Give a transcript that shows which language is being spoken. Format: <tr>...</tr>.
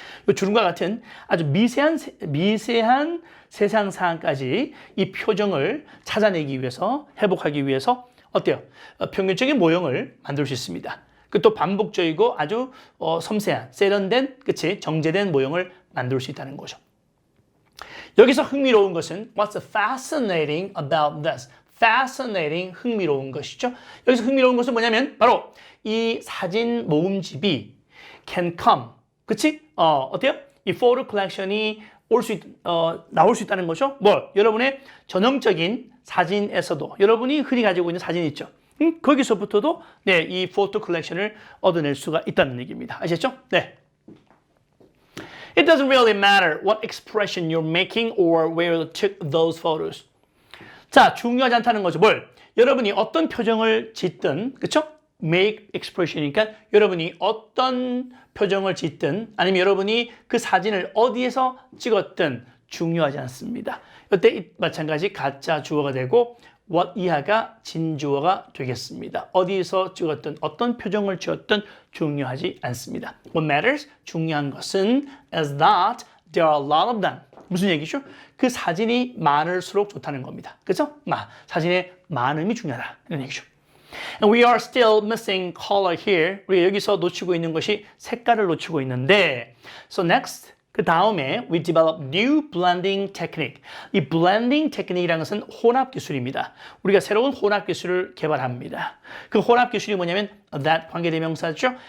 <ko>이 주름과 같은 아주 미세한 세상 사항까지 이 표정을 찾아내기 위해서, 회복하기 위해서 어때요? 평균적인 모형을 만들 수 있습니다. 그 또 반복적이고 아주 섬세한, 세련된, 그치? 정제된 모형을 만들 수 있다는 거죠. 여기서 흥미로운 것은</ko> <en>What's fascinating about this?</en> <ko>Fascinating, 흥미로운 것이죠. 여기서 흥미로운 것은 뭐냐면 바로 이 사진 모음집이</ko> <en>can come,</en> <ko>그치? 어때요? 이</ko> <en>photo collection</en> <ko>이 나올 수 있다는 거죠. 여러분의 전형적인 사진에서도 여러분이 흔히 가지고 있는 사진 있죠. 거기서부터도 네, 이</ko> <en>photo collection</en> <ko>을 얻어낼 수가 있다는 얘기입니다. 아시겠죠? 네.</ko> <en>It doesn't really matter what expression you're making or where you took those photos.</en> <ko>자, 중요하지 않다는 거죠. 여러분이 어떤 표정을 짓든, 그쵸?</ko> <en>make expression</en> <ko>이니까 여러분이 어떤 표정을 짓든 아니면 여러분이 그 사진을 어디에서 찍었든 중요하지 않습니다. 이때 마찬가지 가짜 주어가 되고 what 이하가 진주어가 되겠습니다. 어디서 찍었든 어떤 표정을 지었든 중요하지 않습니다.</ko> <en>What matters?</en> <ko>중요한 것은</ko> <en>is that there are a lot of them.</en> <ko>무슨 얘기죠? 그 사진이 많을수록 좋다는 겁니다. 그죠? 사진의 많음이 중요하다. 이런 얘기죠.</ko> <en>And we are still missing color here.</en> <ko>우리가 여기서 놓치고 있는 것이 색깔을 놓치고 있는데</ko> <en>So next,</en> <ko>그 다음에</ko> <en>we develop new blending technique.</en> <ko>이</ko> <en>blending technique</en> <ko>이라는 것은 혼합 기술입니다. 우리가 새로운 혼합 기술을 개발합니다. 그 혼합 기술이 뭐냐면 that 관계대명사죠.</ko>